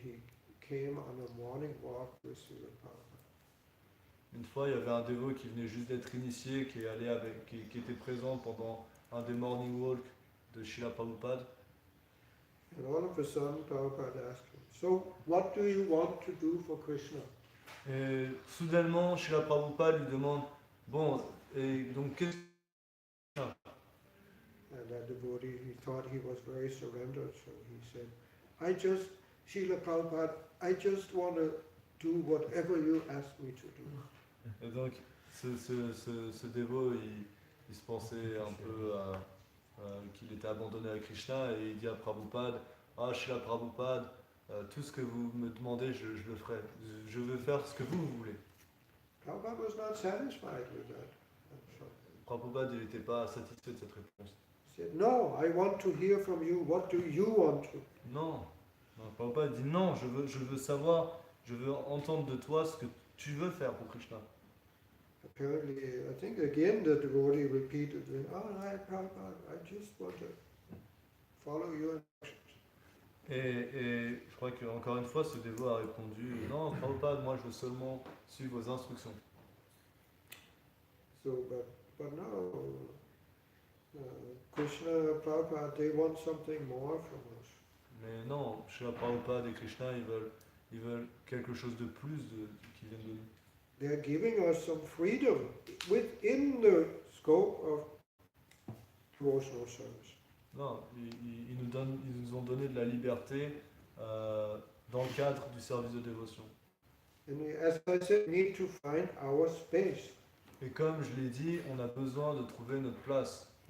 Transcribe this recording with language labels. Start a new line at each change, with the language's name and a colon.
English: He came on a morning walk with Srila Prabhupada.
French: Une fois, il y avait un dévot qui venait juste d'être initié, qui était présent pendant un des morning walks de Srila Prabhupada.
English: And all of a sudden Prabhupada asked him, "So what do you want to do for Krishna?"
French: Et soudainement, Srila Prabhupada lui demande, bon, et donc qu'est-ce que
English: And that devotee, he thought he was very surrendered, so he said, Srila Prabhupada, I just want to do whatever you ask me to do.
French: Et donc, ce dévot, il se pensait un peu qu'il était abandonné à Krishna et il dit à Prabhupada, ah, Srila Prabhupada, tout ce que vous me demandez, je le ferai. Je veux faire ce que vous voulez.
English: Prabhupada was not satisfied with that. So
French: Prabhupada, il n'était pas satisfait de cette réponse.
English: he said, "No, I want to hear from you. What do you want to?"
French: Non, Prabhupada dit non, je veux savoir, je veux entendre de toi ce que tu veux faire pour Krishna.
English: Apparently, I think again the devotee repeated, "Oh, right, Prabhupada, I just want to follow your instructions."
French: Et je crois qu'encore une fois, ce dévot a répondu, non, Prabhupada, moi je veux seulement suivre vos instructions.
English: So, but now, Krishna, Prabhupada, they want something more from us.
French: Mais non, Srila Prabhupada et Krishna, ils veulent quelque chose de plus qu'ils viennent de nous.
English: They are giving us some freedom within the scope of devotional service.
French: Non, ils nous ont donné de la liberté dans le cadre du service de dévotion.
English: And we, as I said, need to find our space.
French: Et comme je l'ai dit, on a besoin de trouver notre place.